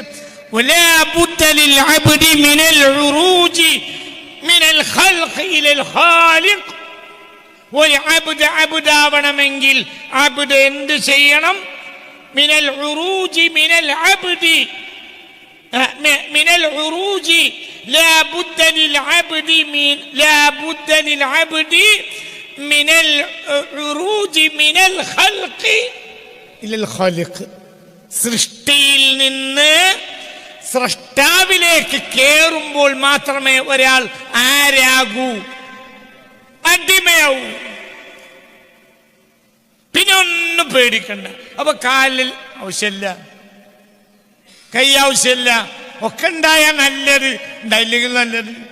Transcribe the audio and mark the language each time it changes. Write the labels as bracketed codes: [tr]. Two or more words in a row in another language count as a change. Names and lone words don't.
[ar] ولا بد للعبد من العروج من الخلق إلى الخالق. [ml] ഒരു അബ്ദാവണമെങ്കിൽ അബ്ദ് എന്ത് ചെയ്യണം? [ar] من العروج من العبد, من العروج لا بد للعبد من العروج من الخلق إلى الخالق. [ml] സൃഷ്ടിയിൽ നിന്ന് സ്രഷ്ടാവിലേക്ക് കേറുമ്പോൾ മാത്രമേ ഒരാൾ ആരാകൂ, അടിമയാവൂ. പിന്നെ ഒന്നും പേടിക്കണ്ട. അപ്പൊ കാലിൽ ആവശ്യമില്ല, കൈ ആവശ്യമില്ല, ഒക്കെ ഉണ്ടായ നല്ലത്, ഉണ്ടായില്ലെങ്കിൽ നല്ലത്.